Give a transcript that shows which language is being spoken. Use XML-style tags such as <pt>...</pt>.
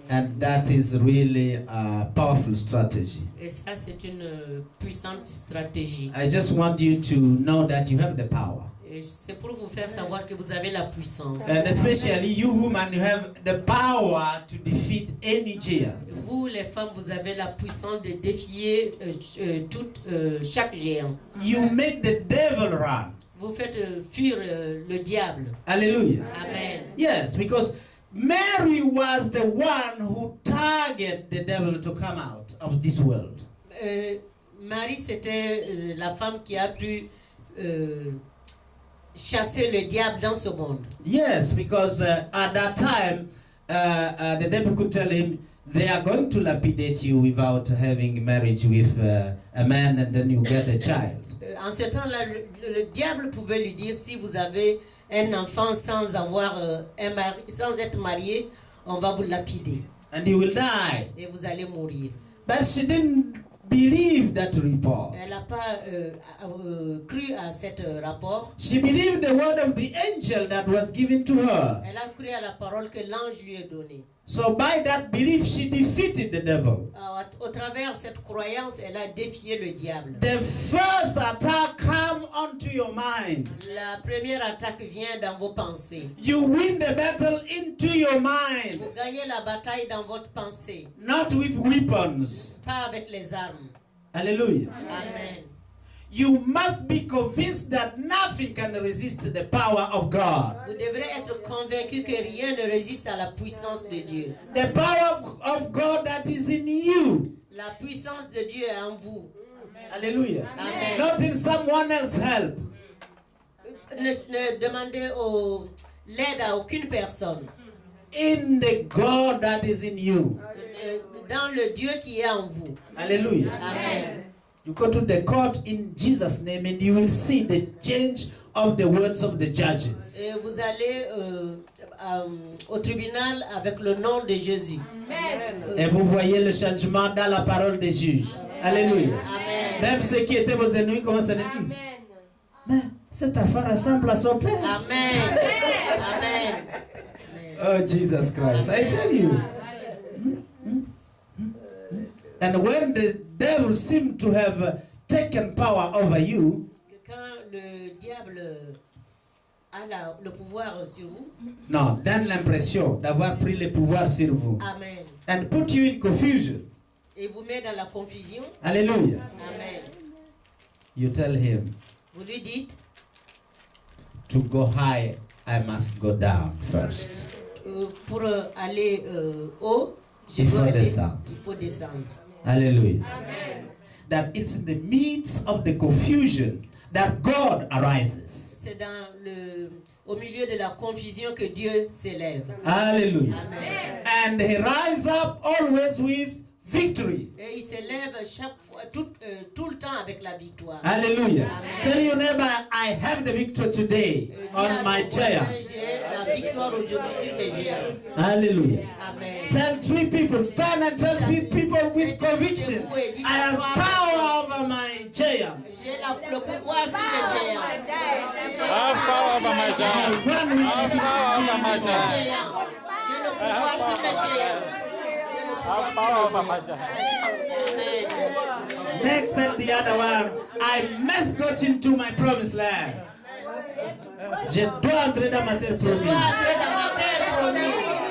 <en>And that is really a powerful strategy.</en> <fr>Et ça, c'est une puissante stratégie.</fr> <en>I just want you to know that you have the power.</en> <fr>Et c'est pour vous faire savoir que vous avez la puissance.</fr> <en>And especially you women, you have the power to defeat any giant.</en> <fr>Vous, les femmes, vous avez la puissance de défier chaque géant.</fr> <en>You make the devil run.</en> <fr>Vous faites fuir le diable. Hallelujah. Amen.</fr> <en>Yes, because Mary was the one who targeted the devil to come out of this world.</en> <fr>Marie, c'était la femme qui a pu chasser le diable dans ce monde.</fr> <en>Yes, because at that time, the devil could tell him, they are going to lapidate you without having marriage with a man, and then you get a child.</en> <fr>En ce temps-là, le diable pouvait lui dire, si vous avez un enfant sans avoir un mari, sans être marié, on va vous lapider.</fr> <en>And he will die.</en> <fr>Et vous allez mourir.</fr> <en>But she didn't believe that report.</en> <fr>Elle n'a pas cru à cet rapport.</fr> <en>She believed the word of the angel that was given to her.</en> <fr>Elle a cru à la parole que l'ange lui a donnée.</fr> <en>So by that belief, she defeated the devil.</en> <fr>Au travers de cette croyance, elle a défié le diable.</fr> <en>The first attack come onto your mind.</en> <fr>La première attaque vient dans vos pensées.</fr> <en>You win the battle into your mind.</en> <fr>Vous gagnez la bataille dans votre pensée.</fr> <en>Not with weapons.</en> <fr>Pas avec les armes. Hallelujah. Amen.</fr> <en>You must be convinced that nothing can resist the power of God.</en> <fr>Vous devrez être convaincu que rien ne résiste à la puissance de Dieu.</fr> <en>The power of God that is in you.</en> <fr>La puissance de Dieu est en vous. Hallelujah. Amen.</fr> <en>Not in someone else's help.</en> <fr>Ne demandez l'aide à aucune personne.</fr> <en>In the God that is in you.</en> <fr>Dans le Dieu qui est en vous. Hallelujah. Amen.</fr> <en>You go to the court in Jesus' name and you will see the change of the words of the judges.</en> <fr>Et vous allez au tribunal avec le nom de Jésus. Et vous voyez le changement dans la parole des juges. Alléluia. Amen. Même ceux qui étaient vos ennemis commencent à dire, mais cette affaire ressemble à son père. Amen. Amen.</fr> <en>Oh, Jesus Christ. I tell you. And when the devil seemed to have taken power over you,</en> <fr>quand le diable a le pouvoir sur vous, non, donne l'impression d'avoir pris le pouvoir sur vous. Amen.</fr> <en>And put you in confusion.</en> <fr>Et vous met dans la confusion. Hallelujah. Amen.</fr> <en>You tell him,</en> <fr>Vous lui dites,</fr> <en>to go high, I must go down first.</en> <fr>Pour aller haut, Il faut descendre. il faut descendre. Hallelujah. Amen.</fr> <en>That it's in the midst of the confusion that God arises.</en> <fr>C'est au milieu de la confusion que Dieu s'élève. Hallelujah. Amen.</fr> <en>And he rises up always with victory.</en> <fr>Et il s'élève chaque fois, tout le temps avec la victoire. Hallelujah. Amen.</fr> <en>Tell your neighbor, I have the victory today on my giant.</en> <fr>J'ai la victoire aujourd'hui sur mes géants. Hallelujah. Amen.</fr> <en>Tell 3 people, stand and tell 3 people with conviction, I have power over my giant.</en> <fr>J'ai le pouvoir sur mes géants.</fr> <en>I have power over my giant. I have power over my giant.</en> <fr>J'ai le pouvoir sur mes géants.</fr> <en>I have power over my giant. Amen. Next, tell the other one, I must go into my promised land.</en> <fr>Je dois entrer dans ma terre Je dois promise. entrer dans ma terre promise.</fr>